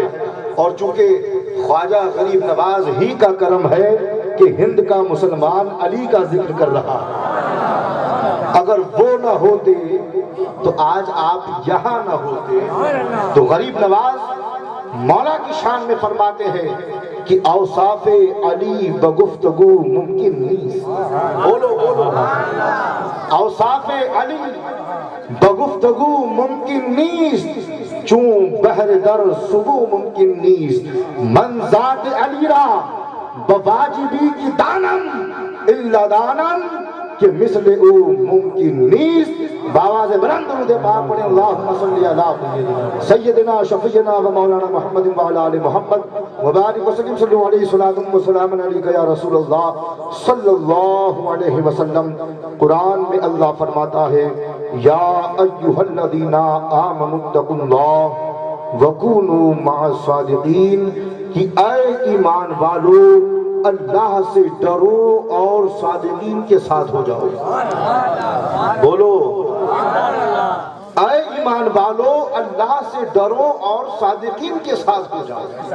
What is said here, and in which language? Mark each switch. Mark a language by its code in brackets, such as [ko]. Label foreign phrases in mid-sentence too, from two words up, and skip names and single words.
[ur] اور چونکہ خواجہ غریب نواز ہی کا کرم ہے کہ ہند کا مسلمان علی کا ذکر کر رہا ہے، اگر وہ نہ ہوتے تو آج آپ یہاں نہ ہوتے۔ تو غریب نواز مولا کی شان میں فرماتے ہیں کہ اوصاف علی بگفتگو ممکن نہیں۔ بولو بولو، [fa] اوصاف علی بگفتگو ممکن نیست، چون بحر در صبو ممکن نیست۔ من ذات علی را بواجبی کی دانم الا دانم کہ مثل او ممکن نیست۔ [ur] باواز بلند درود پاک پڑھیں، [ar] اللہم صلی علی سیدنا شفیعنا و مولانا محمد و علی آل محمد وبارک وسلم، صلی اللہ علیہ وسلم و سلام علیکہ یا رسول اللہ صلی اللہ علیہ وسلم۔ [ur] قرآن میں اللہ فرماتا ہے [ar] یا ایھا الذین آمنوا اتقوا اللہ وکونوا مع الصادقین، [ur] کہ اے ایمان والو اللہ سے ڈرو اور صادقین کے ساتھ ہو جاؤ۔ بولو، اے ایمان والو اللہ سے ڈرو اور صادقین کے ساتھ ہو جاؤ۔